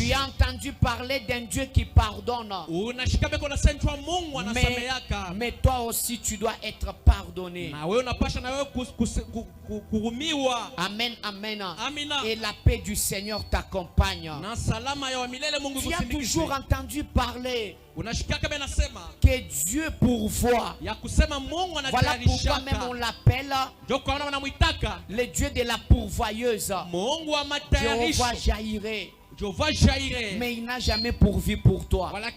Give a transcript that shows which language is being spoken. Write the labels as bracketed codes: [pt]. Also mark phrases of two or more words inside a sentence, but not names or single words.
[fr] tu as entendu parler d'un Dieu qui pardonne. [sw] Unashika beko na senju ya Mungu anasameheaka. [fr] Mais toi aussi tu dois être pardonné. [sw] Na wewe unapasha na wewe kuhurumiwa. [fr] Amen, amen. [sw] Amina. [fr] Et la paix du Seigneur t'accompagne. [sw] Na salama ya milele Mungu [fr] tu as toujours entendu parler que Dieu pourvoit. Voilà pourquoi même on l'appelle le Dieu de la pourvoyeuse. Jéhovah Jireh. Mais il n'a jamais pourvu pour toi.